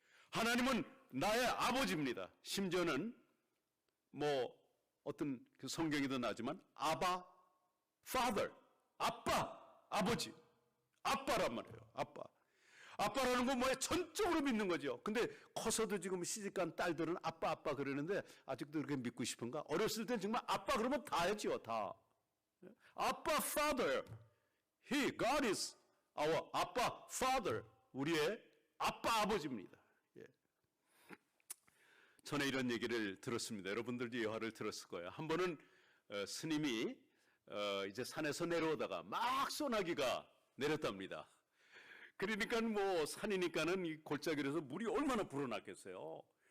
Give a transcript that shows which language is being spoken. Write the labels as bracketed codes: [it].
[ko] 하나님은 나의 아버지입니다. 심지어는 어떤 그 성경에도 나지만 아바, father, 아빠, 아버지, 아빠란 말이에요. 아빠. 아빠라는 건 뭐예요? 전적으로 믿는 거죠. 근데 커서도 지금 시집간 딸들은 아빠 그러는데 아직도 그렇게 믿고 싶은가? 어렸을 땐 정말 아빠 그러면 다 했지요. 다. 아빠, father. [en] God is our [ko] 아빠, [en] father. [ko] 우리의 아빠, 아버지입니다. 예. 전에 이런 얘기를 들었습니다. 여러분들도 이 화를 들었을 거예요. 한 번은 스님이 이제 산에서 내려오다가 막 소나기가 내렸답니다. 그러니까 산이니까는 이 골짜기에서 물이 얼마나 불어났겠어요.